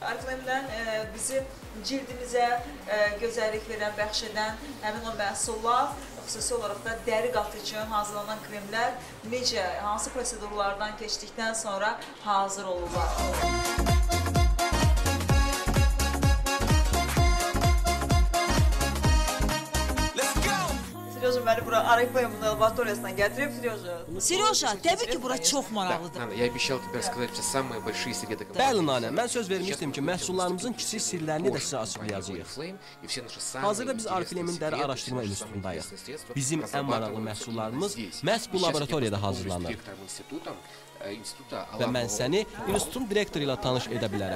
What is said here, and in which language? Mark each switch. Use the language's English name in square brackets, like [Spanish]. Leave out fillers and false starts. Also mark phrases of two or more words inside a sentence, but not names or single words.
[Azerbaijani] Oriflame-dən bizi cildimizə gözəllik verən, bəxş edən həmin o məhsullar, xüsusi olaraq da dəri qatı üçün hazırlanan kremlər necə, hansı prosedurlardan keçdikdən sonra hazır olurlar? Seryoja məni bura Oriflame-ın laboratoriyasından gətirib, Seryoja, təbii ki, bura çox maraqlıdır. [Russian] Я обещал тебе рассказать все самые большие секреты компании. [Azerbaijani] Bəli, Nanə, mən söz vermişdim ki, məhsullarımızın kiçik sirlərini də sizə açıqlayacağıq. Hazırda biz Oriflame-in dəri araşdırma institutundayıq. Bizim ən maraqlı məhsullarımız məhz bu laboratoriyada hazırlanır. Və mən səni institutun direktoru ilə tanış edə bilərəm.